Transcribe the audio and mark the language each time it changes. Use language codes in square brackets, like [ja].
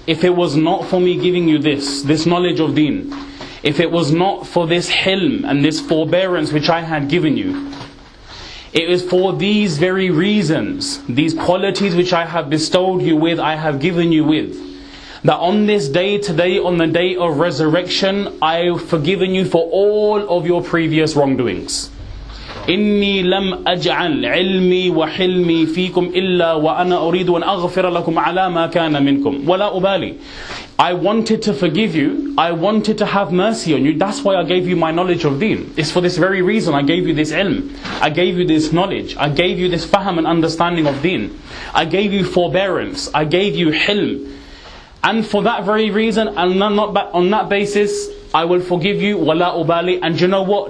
[en] If it was not for me giving you this knowledge of Deen, if it was not for this hilm and this forbearance which I had given you, it is for these very reasons, these qualities which I have bestowed you with, I have given you with, that on this day today, on the day of resurrection, I have forgiven you for all of your previous wrongdoings. [ar] إني لم أجعل علمي وحلمي فيكم إلا وأنا أريد أن أغفر لكم على ما كان منكم ولا أبالي. [en] I wanted to forgive you, I wanted to have mercy on you, that's why I gave you my knowledge of Deen. It's for this very reason I gave you this ilm, I gave you this knowledge, I gave you this fahm and understanding of Deen, I gave you forbearance, I gave you hilm. And for that very reason, and not on that basis, I will forgive you, [ar] wala ubali. [en] And you know what?